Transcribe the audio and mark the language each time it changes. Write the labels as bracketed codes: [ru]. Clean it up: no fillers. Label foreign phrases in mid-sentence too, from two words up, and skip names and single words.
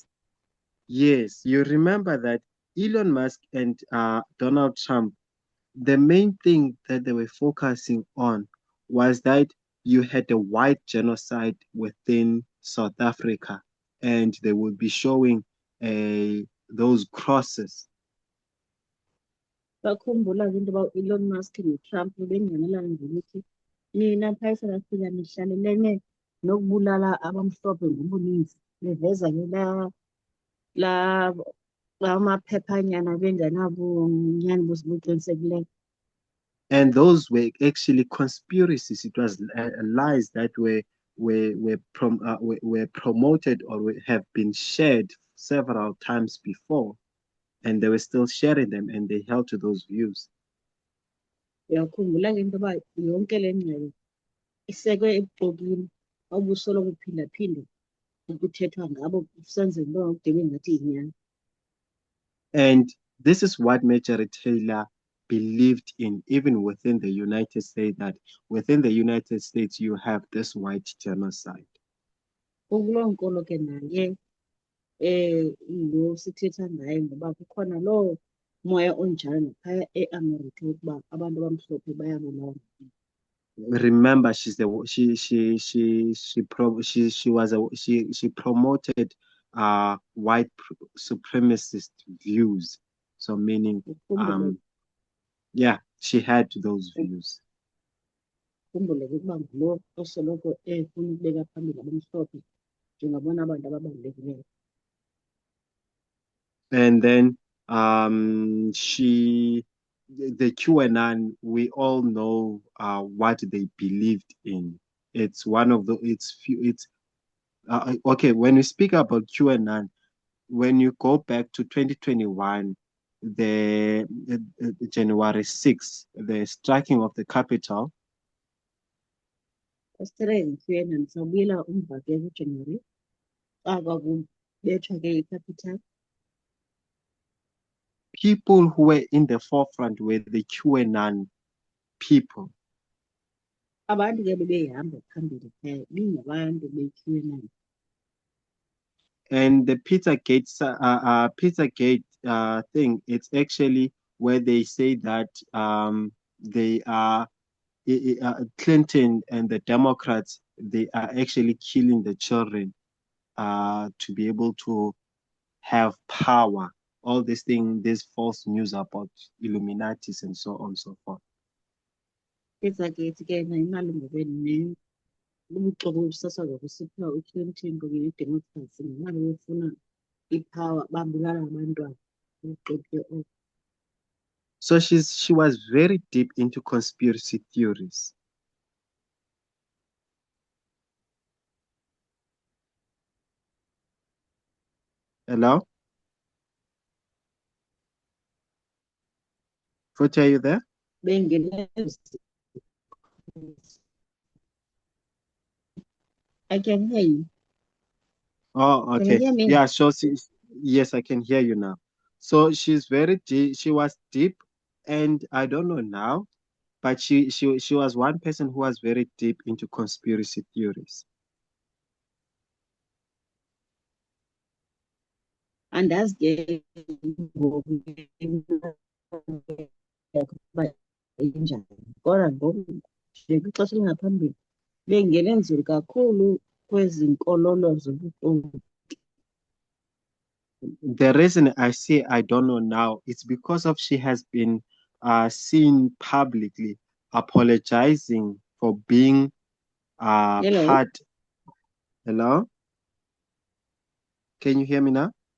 [en] Yes, you remember that Elon Musk and Donald Trump, the main thing that they were focusing on was that you had a white genocide within South Africa, and they would be showing those crosses. [xh] Bakhumbula into about Elon Musk no-Trump benganelana ngokuthi mina phaya eSouth Africa nihlalelene nokubulala abamhlophe ngobuninzi. Beveza-ke la maphephanyana bengenabunyani bobuqinisekileyo. [en] And those were actually conspiracies. It was lies that were promoted or have been shared several times before, and they were still sharing them, and they held to those views. [xh] Uyakhumbula-ke into yoba yonke le ngxelo isekwe ebuxokini obusoloko kuphindaphindwa ukuthethwa ngabo kusenzeka into yokude bengathi yinyani. [en] And this is what Marjorie Taylor believed in, even within the United States, that within the United States you have this white genocide. [xh] Kuloo nkolo ke naye lo sithetha ngaye ngoba kukhona loo moya onjalo naphaya eAmerica ukuba abantu abamhlophe bayabulawa. [en] Remember, she's the she was she promoted white supremacist views. So meaning yeah, she had those views. [xh] Khumbule ke ukuba ngulo osoloko efuna ukubeka phambili abamhlophe njengabona abantu ababalulekileyo. [en] And then the QAnon, we all know what they believed in. It's one of the it's okay, when we speak about QAnon, when you go back to 2021, the January 6th, the striking of the Capitol. [xh] Australian QAnon sawubuyela umva ke kuJanuary xa kwakubethwa ke iCapital. [en] People who were in the forefront were the QAnon people. [xh] Abantu ke bebehamba phambili phaya bingabantu be-QAnon. [en] And the Pizzagate thing, it's actually where they say that they are Clinton and the Democrats, they are actually killing the children to be able to have power. All this thing, this false news about Illuminatis and so on and so forth. [xh] Pizzagate ke nayo imalunga ubuxoki obusasazwa kusithiwa uClinton kunye neDemocrats ngemali befuna ipower babulala abantwana. Ubuxoki obo. [en] So she was very deep into conspiracy theories. Hello? Futhi, are you there? I can hear you. Oh, Can you okay. hear me? Yeah, so yes, I can hear you now. So she's very deep. She was deep, and I don't know now, but she was one person who was very deep into conspiracy theories. [xh] Andazi ke ngoku ukuba injani kodwa ngoku nje kwixesha elingaphambili bengene nzulu kakhulu kwezi nkolelo zobuxoki. [en] The reason I say I don't know now, it's because of she has been seen publicly apologizing for being Hello? part. Hello? Can you hear me now?